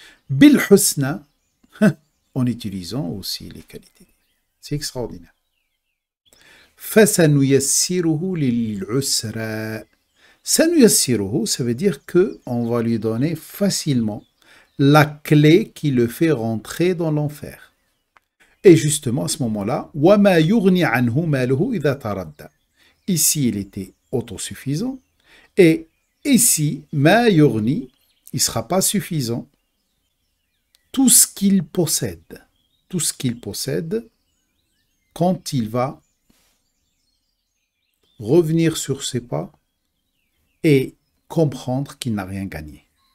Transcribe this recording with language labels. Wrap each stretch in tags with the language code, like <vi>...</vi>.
<ar>بِالْحُسْنَى,</ar> <fr>en utilisant aussi les qualités. C'est extraordinaire.</fr> <ar>فَسَنُيَسِّرُهُ لِلْعُسْرَى.</ar> <fr>Sanuyassiruhu, ça veut dire qu'on va lui donner facilement la clé qui le fait rentrer dans l'enfer. Et justement, à ce moment-là,</fr> <ar>وَمَا يُغْنِي عَنْهُ مَالُهُ إِذَا تَرَدَّى.</ar> <fr>Ici, il était autosuffisant. Et ici,</fr> <ar>مَا يُغْنِي,</ar> <fr>il ne sera pas suffisant. Tout ce qu'il possède, quand il va revenir sur ses pas, et comprendre qu'il n'a rien gagné.</fr>